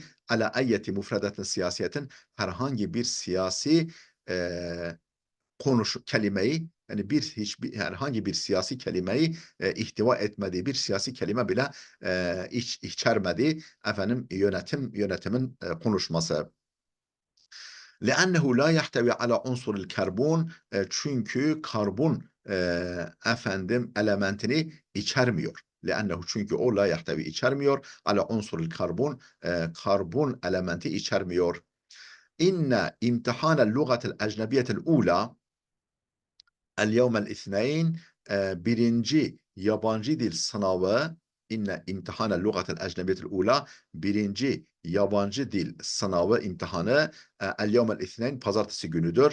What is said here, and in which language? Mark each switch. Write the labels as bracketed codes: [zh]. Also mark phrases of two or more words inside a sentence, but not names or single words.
[ar] على أية مفردة سياسية, [tr] herhangi bir siyasi kelimeyi, yani herhangi bir siyasi kelimeyi ihtiva etmediği bir siyasi kelime bile içermedi yönetimin konuşması. [ar] لأنه لا يحتوي على عنصر الكربون, [tr] çünkü karbon elementini içermiyor. لأنه, çünkü o [ar] لا يحتوي, [tr] içermiyor, [ar] على عنصر الكربون, [tr] karbon elementi içermiyor. [ar] إن امتحان اللغة الأجنبية الأولى اليوم الاثنين, [tr] birinci yabancı dil sınavı, [ar] إن امتحان اللغة الأجنبية الأولى, [tr] birinci yabancı dil sınavı, [ar] امتحانه اليوم الاثنين, [tr] pazartesi günüdür.